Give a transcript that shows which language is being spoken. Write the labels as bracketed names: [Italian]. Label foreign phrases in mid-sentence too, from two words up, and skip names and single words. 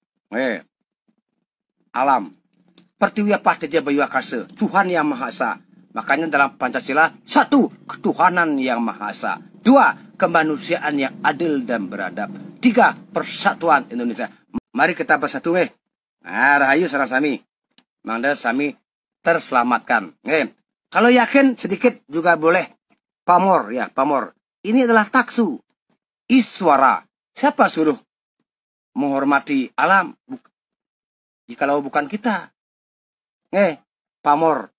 [Indonesian] Alam. Pertiwi Pahteja Bayu Akasa, Tuhan Yang Maha Esa. Makanya dalam Pancasila, 1. Ketuhanan Yang Maha Esa. 2. Kemanusiaan yang adil dan beradab. 3. Persatuan Indonesia. Mari kita bersatu. [Balinese] Rahayu sareng sami. Mangda sami terselamatkan. [Indonesian] Kalau yakin sedikit juga boleh. Pamor, ya, pamor. Ini adalah taksu. Iswara. Siapa suruh menghormati alam? Jikalau bukan kita. Pamor.